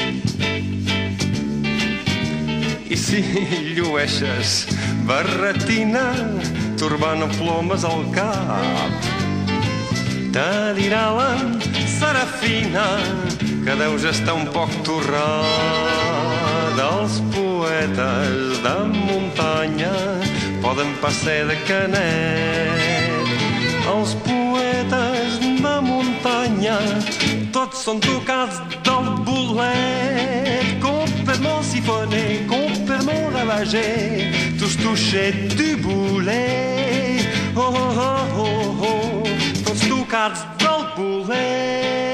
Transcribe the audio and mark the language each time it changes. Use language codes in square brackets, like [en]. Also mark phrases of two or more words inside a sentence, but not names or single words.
[ca] I si llueixes barretina, turbant o plomes al cap, te dirà la Serafina que deus estar un poc torrada. Els poetes de muntanya poden pas ser de Canet. Els poetes de muntanya tots són tocats del bolet. [fr] Complètement siphonné, complètement ravagé, tous touchés du boulet. [ca] Oh, oh, oh, oh, oh, tots tocats del bolet.